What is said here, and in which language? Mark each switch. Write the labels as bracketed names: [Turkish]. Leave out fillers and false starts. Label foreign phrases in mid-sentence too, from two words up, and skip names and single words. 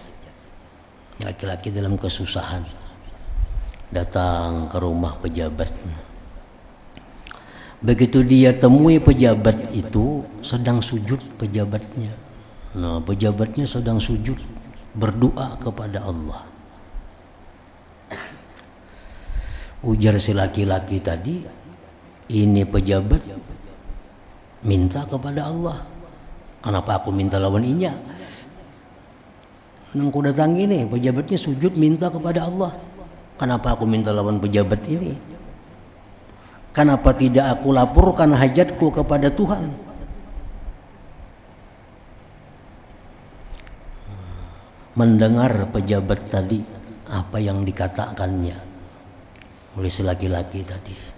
[Indonesian] Laki-laki dalam kesusahan datang ke rumah pejabat. Begitu dia temui pejabat itu sedang sujud pejabatnya. Nah, pejabatnya sedang sujud berdoa kepada Allah. Ujar si laki-laki tadi, ini pejabat minta kepada Allah. [Banjar] Kenapa aku minta lawan inya? Nang ku datang ini pejabatnya sujud minta kepada Allah. [Indonesian] Kenapa aku minta lawan pejabat ini? Kenapa tidak aku laporkan hajatku kepada Tuhan? Mendengar pejabat tadi apa yang dikatakannya oleh si laki-laki tadi.